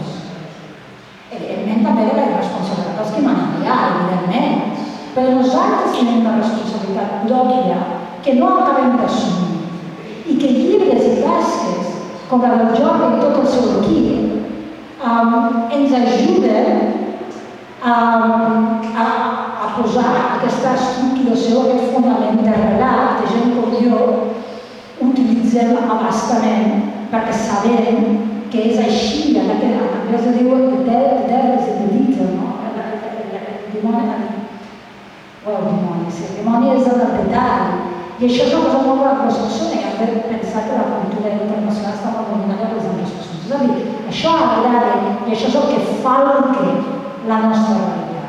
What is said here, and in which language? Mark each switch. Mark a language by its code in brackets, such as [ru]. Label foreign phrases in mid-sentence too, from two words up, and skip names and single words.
[ca] Evidentment també de la irresponsabilitat dels que manen allà, evidentment, però nosaltres tenim una responsabilitat pròpia que no acabem d'assumir i que llibres i tasques com la del Jordi i tot el seu equip ens ajuden a posar aquesta estructuració, aquest fonament de relat que gent com jo utilitzem a bastament perquè sabem que és així, en anglès es diu [en] the devil is in the detail, [ca] no? El dimoni és en el detall. I això és una cosa molt anglosaxona i hem de pensar que la cultura internacional està molt dominada pels anglosaxons. És a dir, això agrada i això és el que falca la nostra realitat.